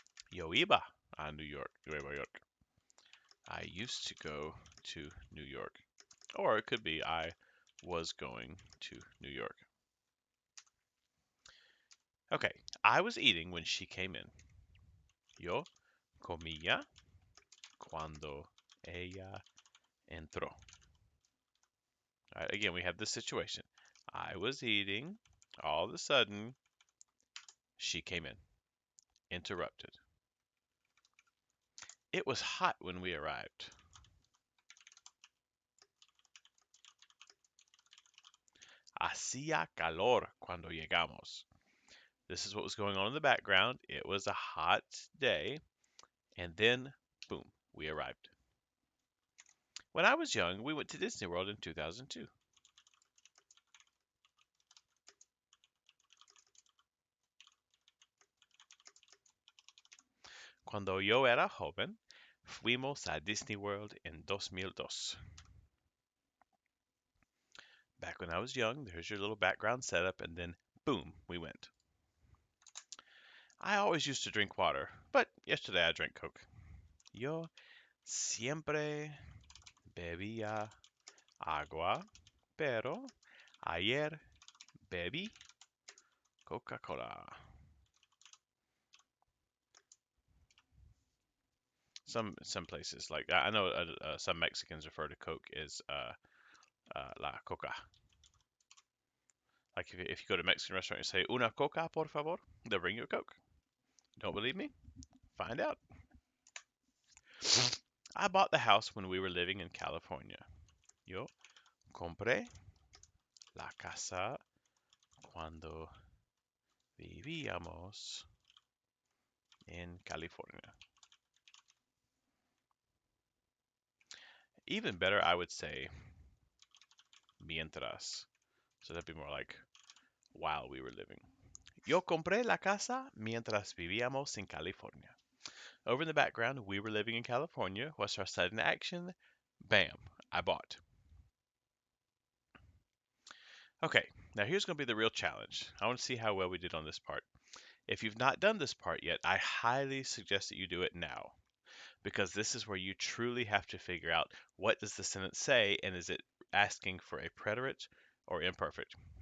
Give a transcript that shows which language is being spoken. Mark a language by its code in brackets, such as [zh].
[es] Yo iba a New York, Nueva York. [en] I used to go to New York. Or it could be I was going to New York. Okay, I was eating when she came in. [es] Yo comía cuando ella entró. [en] All right, again, we have this situation. I was eating. All of a sudden, she came in. Interrupted. It was hot when we arrived. [es] Hacía calor cuando llegamos. [en] This is what was going on in the background. It was a hot day. And then, boom, We arrived. When I was young, we went to Disney World in 2002. [es] Cuando yo era joven, fuimos a Disney World en 2002. [en] Back when I was young, there's your little background setup, and then boom, we went. I always used to drink water, but yesterday I drank Coke. [es] Yo siempre bebía agua, pero ayer bebí Coca-Cola. [en] Some places like I know some Mexicans refer to Coke as la Coca. Like if you go to a Mexican restaurant and say [es] una Coca por favor, [en] they'll bring you a Coke. Don't believe me? Find out. I bought the house when we were living in California. [es] Yo compré la casa cuando vivíamos in California. [en] Even better, I would say mientras. So that'd be more like while we were living. [es] Yo compré la casa mientras vivíamos en California. [en] Over in the background, we were living in California. What's our sudden action? Bam, I bought. Okay, now here's going to be the real challenge. I want to see how well we did on this part. If you've not done this part yet, I highly suggest that you do it now because this is where you truly have to figure out what does the sentence say and is it asking for a preterite or imperfect.